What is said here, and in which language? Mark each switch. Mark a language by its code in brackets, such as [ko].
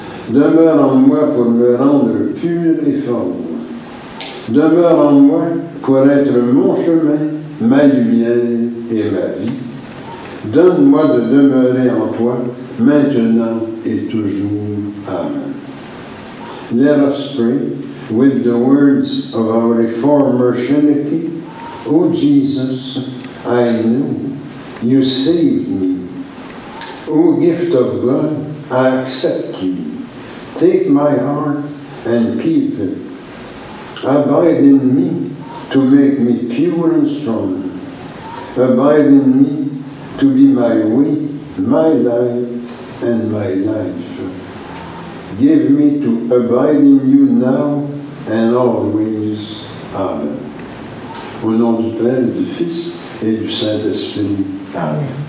[fr] Demeure en moi pour me rendre pur et fort. Demeure en moi pour être mon chemin, ma lumière et ma vie. Donne-moi de demeurer en toi, maintenant et toujours. Amen. [en] Let us pray with the words of our Reformer Chénicky. O Jesus, I know you saved me. O gift of God, I accept you. Take my heart and keep it. Abide in me to make me pure and strong. Abide in me to be my way, my light, and my life. Give me to abide in you now and always. Amen. [fr] Au nom du Père, et du Fils et du Saint-Esprit. Amen.